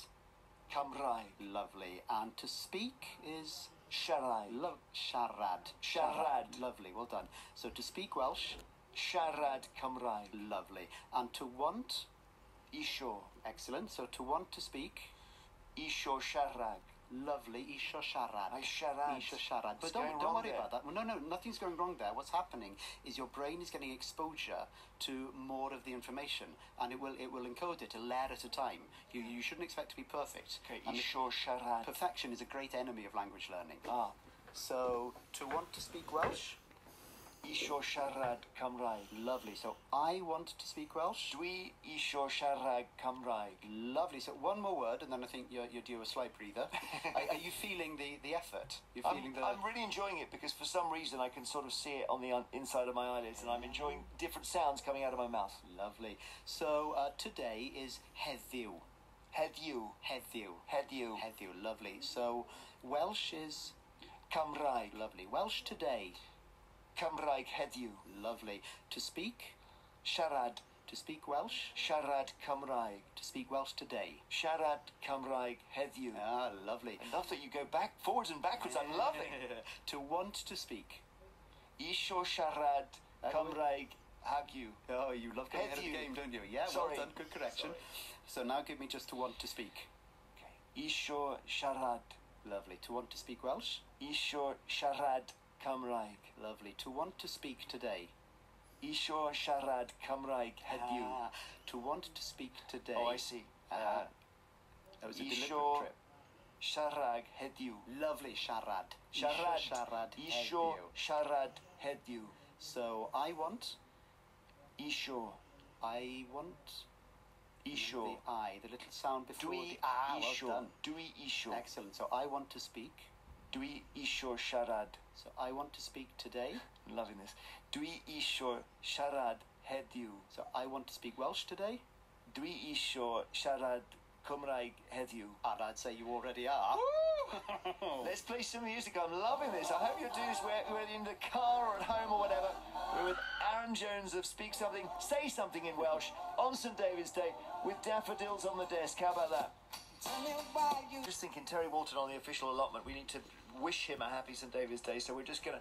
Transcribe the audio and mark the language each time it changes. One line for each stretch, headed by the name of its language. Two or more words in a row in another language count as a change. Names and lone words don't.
Welsh: Cymraeg.
English: lovely, and to speak is
Welsh: Siarad. siarad. Siarad.
English: Lovely, well done. So to speak Welsh,
Welsh: Siarad Cymraeg.
English: lovely, and to want,
Welsh: Isio.
English: excellent. So to want to speak,
Welsh: Isio siarad. lovely, isio siarad. I siarad. Isio siarad.
English: But What's going don't wrong worry there? about that. Well, no, nothing's going wrong there. What's happening is your brain is getting exposure to more of the information, and it will encode it a layer at a time. You shouldn't expect to be perfect. Okay, And
Welsh: Isio siarad.
English: perfection is a great enemy of language learning. Ah. So to want to speak Welsh,
Welsh: isio siarad Cymraeg.
English: Lovely. So I want to speak Welsh.
Welsh: Dwi isio siarad Cymraeg.
English: Lovely. So one more word, and then I think you're due a slight breather. Are you feeling the effort? You're feeling I'm really enjoying it because for some reason I can sort of see it on the inside of my eyelids, and I'm enjoying different sounds coming out of my mouth. Lovely. So today is heddiw.
Welsh: Heddiw. Heddiw. Heddiw.
English: Heddiw. Lovely. So Welsh is
Welsh: Cymraeg.
English: lovely. Welsh today.
Welsh: Cymraeg heddiw.
English: Lovely. To speak.
Welsh: Siarad.
English: To speak Welsh.
Welsh: Siarad Cymraeg.
English: To speak Welsh today.
Welsh: Siarad Cymraeg heddiw.
English: Ah, lovely. I love that you go forwards and backwards. I'm loving. To want to speak.
Welsh: Isio siarad Cymraeg heddiw.
English: Oh, you love getting ahead of the
Welsh: Heddiw.
English: game, don't you? Yeah, Sorry. well done. Good correction. Sorry. So now give me just to want to speak. Okay. Isio siarad. Lovely. To want to speak Welsh. Isio siarad Cymraeg. Lovely. To want to speak today. Isio siarad Cymraeg heddiw. Ah, to want to speak today. Oh, I see. That was a deliberate
Welsh: Isio
English: trip.
Welsh: siarad heddiw.
English: Lovely. Siarad.
Welsh: Siarad. Siarad. Isio heddiw. siarad heddiw.
English: So I want.
Welsh: Isio.
English: I want.
Welsh: Isio.
English: The I, the little sound before
Welsh: Dwi
English: the well
Welsh: isio.
English: done.
Welsh: Dwi isio.
English: Excellent. So I want to speak.
Welsh: Dwi isio siarad.
English: So I want to speak today. I'm loving this.
Welsh: Dwi isio siarad heddiw.
English: So I want to speak Welsh today.
Welsh: Dwi isio siarad Cymraeg heddiw.
English: And I'd say you already are. Let's play some music. I'm loving this. I hope you're doing this whether in the car or at home or whatever. We're with Aran Jones of Speak Something, Say Something in Welsh on St David's Day with daffodils on the desk. How about that? Just thinking, Terry Walton on the official allotment. We need to wish him a happy St David's Day, so we're just going to...